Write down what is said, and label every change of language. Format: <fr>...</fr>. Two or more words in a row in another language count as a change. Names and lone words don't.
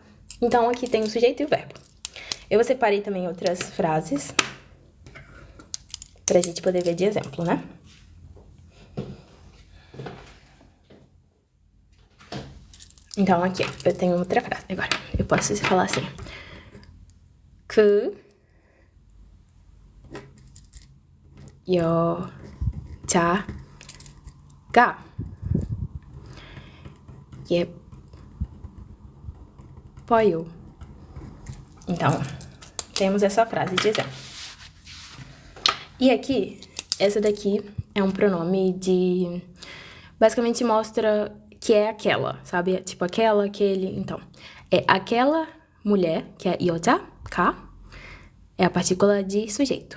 <pt>Então, aqui tem o sujeito e o verbo. Eu separei também outras frases pra gente poder ver de exemplo, né? Então, aqui, eu tenho outra frase agora. Eu posso falar assim.</pt> <ko>그 여자가 예뻐요.</ko> <pt>Então, temos essa frase de exemplo. E aqui, essa daqui é um pronome de... Basicamente mostra que é aquela, sabe? Tipo aquela, aquele. Então, é aquela mulher, que é 여자가, é a partícula de sujeito.</pt>